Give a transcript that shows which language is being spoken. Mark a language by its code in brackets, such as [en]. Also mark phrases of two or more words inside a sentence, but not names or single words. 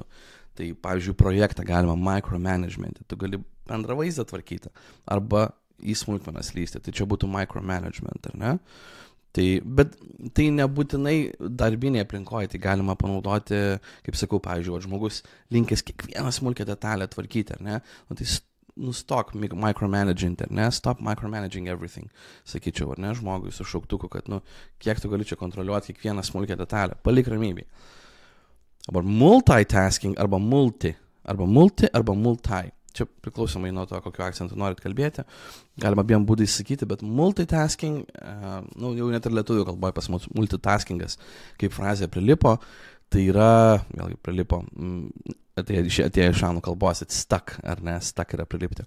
[lt] Tai, pavyzdžiui, projektą galima micromanagement, tu gali bendrą vaizdą tvarkyti, arba į smulkmenas lysti, tai čia būtų micromanagement, ar ne? Tai, bet tai nebūtinai darbinėje aplinkoje, tai galima panaudoti, kaip sakau, pavyzdžiui, žmogus linkęs kiekvieną smulkę detalę tvarkyti, ar ne? Tai nustok micromanaging, ar ne? [en] Stop micromanaging everything, [lt] sakyčiau, ar ne, žmogui su šauktuku, kad, kiek tu gali čia kontroliuoti kiekvieną smulkę detalę, palik ramybėj. Arba multitasking, arba multi. Čia priklausomai nuo to, kokiu akcentu norit kalbėti. Galima abiem būdais sakyti, bet multitasking, jau net ir lietuvių kalboje pas mus multitaskingas, kaip frazė prilipo, tai yra, vėlgi prilipo, atėjo iš anglų kalbos, stuck, ar ne, stuck yra prilipti.